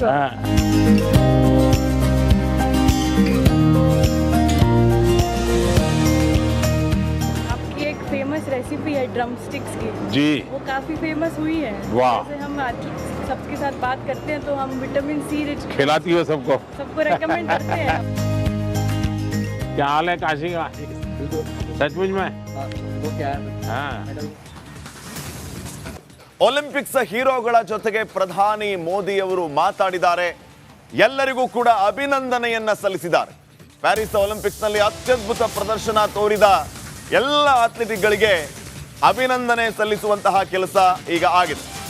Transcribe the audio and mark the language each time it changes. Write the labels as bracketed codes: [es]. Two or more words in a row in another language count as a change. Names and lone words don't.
[hi] आपकी एक फेमस रेसिपी है [en] drum sticks [hi] की जी, वो काफी फेमस हुई है। वाह। जैसे हम आज सबके साथ बात करते हैं तो हम [en] vitamin C rich [hi] खिलाती हो सबको रेकमेंड करते हैं। क्या हाल है काशी का? सचमुच में [kn] ಒಲಿಂಪಿಕ್ಸ್ ಹೀರೋಗಳ ಜೊತೆಗೆ ಪ್ರಧಾನಿ ಮೋದಿ ಅವರು ಮಾತಾಡಿದ್ದಾರೆ. ಎಲ್ಲರಿಗೂ ಕೂಡ ಅಭಿನಂದನೆಯನ್ನ ಸಲ್ಲಿಸಿದ್ದಾರೆ. ಪ್ಯಾರಿಸ್ ಒಲಿಂಪಿಕ್ಸ್ನಲ್ಲಿ ಅತ್ಯದ್ಭುತ ಪ್ರದರ್ಶನ ತೋರಿದ ಎಲ್ಲ ಅಥ್ಲೆಟಿಕ್ಗಳಿಗೆ ಅಭಿನಂದನೆ ಸಲ್ಲಿಸುವಂತಹ ಕೆಲಸ ಈಗ ಆಗಿದೆ.